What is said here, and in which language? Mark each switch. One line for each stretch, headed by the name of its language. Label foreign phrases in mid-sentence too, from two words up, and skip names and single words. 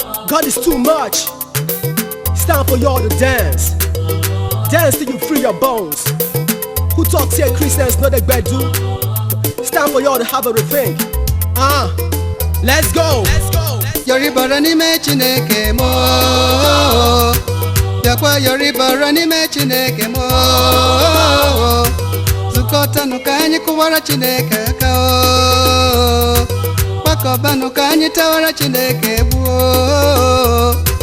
English: God is too much. It's time for y'all to dance. Dance till you free your bones. Who talks here Christians know the gbedu? It's time for y'all to have a rethink. Ah, let's go.
Igbo: Yoribara n'ime Chineke m, o. Bịakwa yoribara n'ime Chineke m, o. Zukọtanụ ka anyị kụwara Chineke aka, o. Gbakọbanụ ka anyị tawara Chineke egwu, o.